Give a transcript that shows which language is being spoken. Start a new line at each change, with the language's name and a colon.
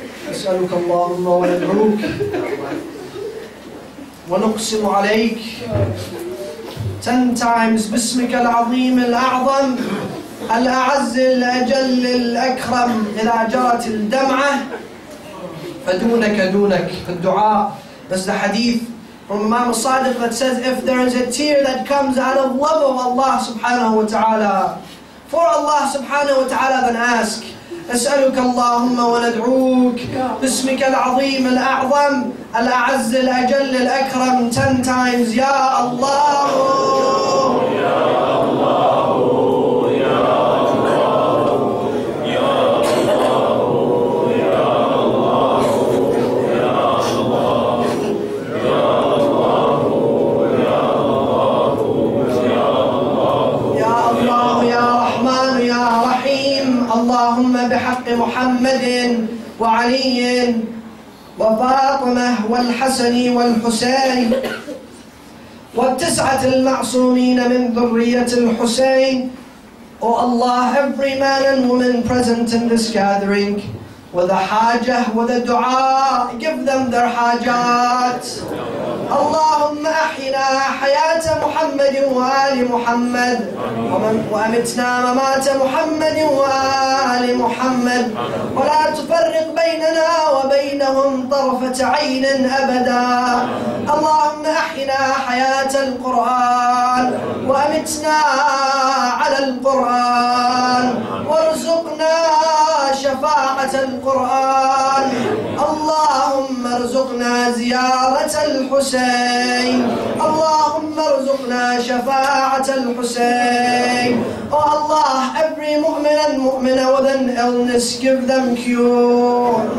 Arabic: نسألك اللهم وندعوك ونقسم عليك
English: 10 times
Arabic: باسمك العظيم الأعظم الأعز الأجل الأكرم إذا جرت الدمعة فدونك دونك في الدعاء.
English: That's the hadith from Imam al-Sadiq that says, if there is a tear that comes out of love of Allah subhanahu wa ta'ala, for Allah subhanahu wa ta'ala, then ask.
Arabic: أسألك اللهم وندعوك باسمك العظيم الأعظم الأعز الأجل الأكرم
English: 10 times
Arabic: يا الله يا الله يا الله يا الله يا الله يا الله يا الله يا الله يا رحمن يا رحيم. اللهم بحق محمد وعلي وفاطمة والحسن والحسين والتسعة المعصومين من ذرية الحسين.
English: Oh Allah, every man and woman present in this gathering with a hajah, with a dua, give them their hajat.
Arabic: اللهم أحينا حياة محمد وآل محمد وأمتنا ممات محمد وآل محمد ولا تفرق بيننا وبينهم طرفة عين أبدا. اللهم أحينا حياة القرآن وأمتنا على القرآن وارزقنا شفاعة القرآن. اللهم ارزقنا زيارة الحسين. اللهم ارزقنا شفاعة الحسين.
English: Oh Allah, every mu'min and mu'mina with an illness, give them cure.